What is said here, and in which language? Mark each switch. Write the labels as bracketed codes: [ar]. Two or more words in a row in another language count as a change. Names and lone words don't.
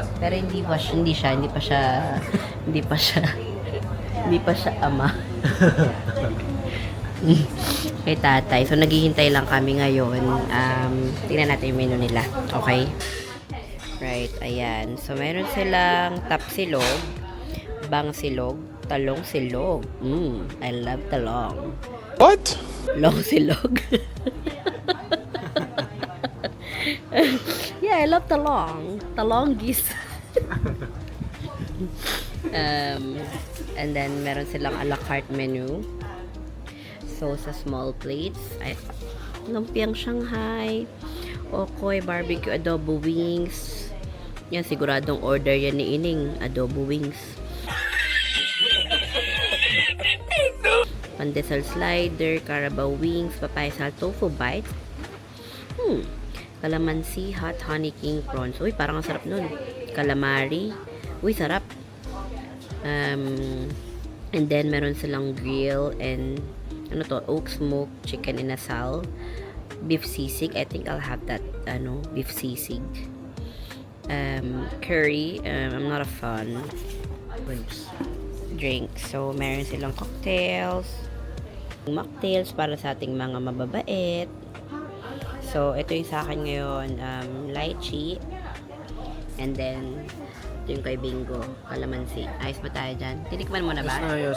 [tl] Pero hindi pa siya ama. Kay tatay. So, naghihintay lang kami ngayon. Tingnan natin yung menu nila. [en] Okay? Right, ayan. [tl] So, meron silang tapsilog, bangsilog, talong silog. [en] I love talong. What? Long silog. Yeah, I love talong. Talonggis. And then, [tl] meron silang [en] a la carte menu. [tl] So, sa [en] small plates, [tl] ay, lumpiang Shanghai, okoy, barbecue, adobo wings. Yan, siguradong order yan ni Ining, adobo wings. Pandesal slider, carabao wings, papaya sal, tofu bites. Calamansi, hot honey king prawns. Uy, parang ang sarap nun. Calamari. Uy, sarap. [en] And then, [tl] meron silang grill and ano to, oak smoke chicken inasal, beef sisig. [en] I think I'll have that, beef sisig. Curry, I'm not a fan. Drinks. [tl] So, meron silang cocktails, mocktails para sa ating mga mababait. So, ito yung sa akin ngayon, lychee. [en] And then, [tl] ito yung kay Bingo, calamansi. Ayos ba tayo dyan? Tinikman mo na ba? Ayos.